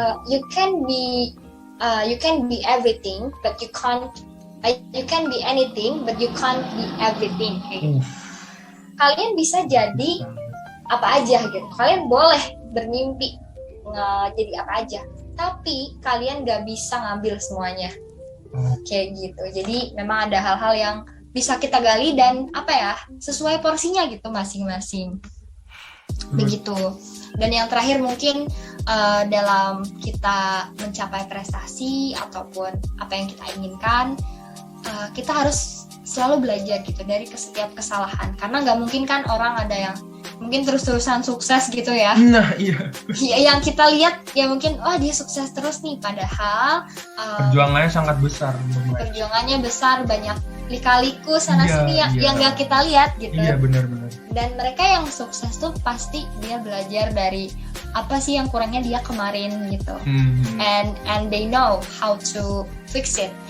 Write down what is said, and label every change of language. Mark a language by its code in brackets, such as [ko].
[en] You can be everything but you can't you can be anything but you can't be everything [id] kayak gitu. Kalian bisa jadi apa aja gitu. Kalian boleh bermimpi jadi apa aja, tapi kalian gak bisa ngambil semuanya kayak gitu. Jadi memang ada hal-hal yang bisa kita gali dan sesuai porsinya gitu masing-masing. Begitu. Dan yang terakhir mungkin dalam kita mencapai prestasi ataupun apa yang kita inginkan, kita harus selalu belajar gitu dari setiap kesalahan. Karena nggak mungkin kan orang ada yang mungkin terus-terusan sukses gitu ya. Nah iya. Yang kita lihat ya mungkin dia sukses terus nih, padahal perjuangannya sangat besar. Perjuangannya besar, banyak lika-liku sana sini yang nggak kita lihat gitu. Iya benar-benar. Dan mereka yang sukses tuh pasti dia belajar dari apa sih yang kurangnya dia kemarin gitu. [en] And they know how to fix it.